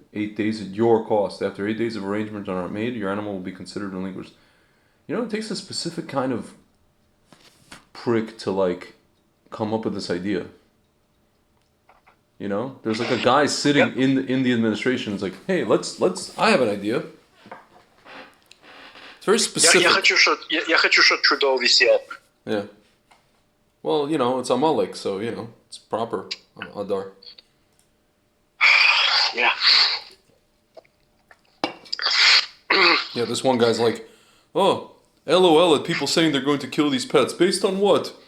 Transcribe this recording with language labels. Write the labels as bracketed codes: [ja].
[en] 8 days at your cost. After 8 days of arrangements are not made, your animal will be considered relinquished. You know, it takes a specific kind of prick to like come up with this idea. You know, there's like a guy sitting in the administration. It's like, hey, let's. I have an idea. It's very specific. [ru] Я хочу, чтобы Trudeau висел. [en] Yeah. Well, you know, it's Amalek, so you know it's proper. Adar. Yeah. Yeah, this one guy's like, oh, LOL at people saying they're going to kill these pets. Based on what?